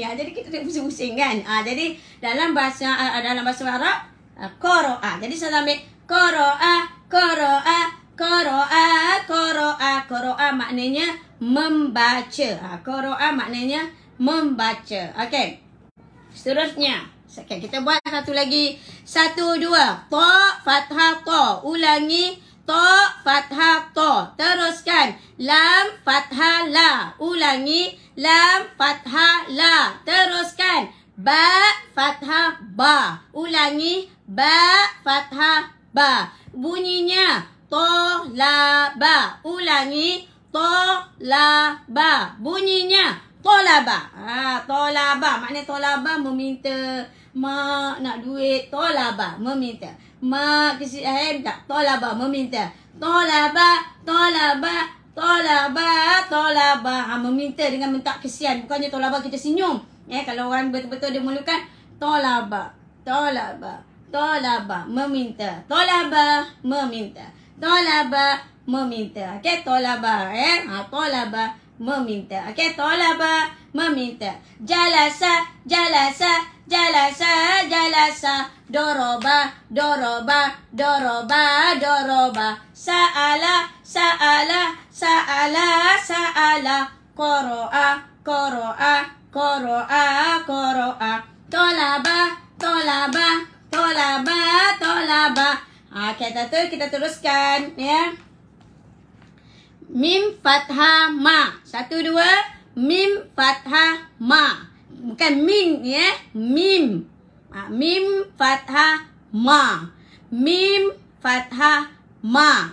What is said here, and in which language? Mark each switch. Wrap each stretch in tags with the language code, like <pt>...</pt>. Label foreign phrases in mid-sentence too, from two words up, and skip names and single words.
<ms>Jadi kita tengok pusing-pusing kan. Jadi dalam bahasa Arab, qara'a. Jadi saya ambil</ms> <ar>قرأ، قرأ، قرأ، قرأ.</ar> <ms>Qara'a maknanya membaca. Qara'a maknanya membaca. Okey. Seterusnya. Okay, kita buat satu lagi. 1, 2. Ta fathah ta. Ulangi. Ta fathah ta. Teruskan. Lam fathah la. Ulangi. Lam fathah la. Teruskan. Ba fathah ba. Ulangi. Ba fathah ba. Bunyinya tolaba. Ulangi. Tolaba. Bunyinya tolaba. Tolaba. Maknanya tolaba meminta. Mak nak duit. Tolaba. Meminta. Mak tak. Tolaba. Meminta.</ms> <ar>طلب. طلب. طلب. Tolaba.</ar> <ms>Meminta dengan minta kesian. Bukannya tolaba kita senyum. Kalau orang betul-betul dia memerlukan.</ms> <ar>طلب. طلب. طلب. Meminta. Tolaba. Meminta. Tolaba.</ar> <ms>Meminta. Okey, tolaba. Tolaba. Meminta. Okey, tolaba. Meminta.</ms> <ar>جلس. جلس. جلس. جلس. ضرب. ضرب. ضرب. ضرب. سأل. سأل. سأل. سأل. قرأ. قرأ. قرأ. Qara'a. طلب. طلب. طلب. طلب.</ar> <ms>Kita teruskan ya. Mim fathah ma. 1, 2. Mim fathah ma. Bukan min ya. Mim. Mim fathah ma. Mim fathah ma.</ms>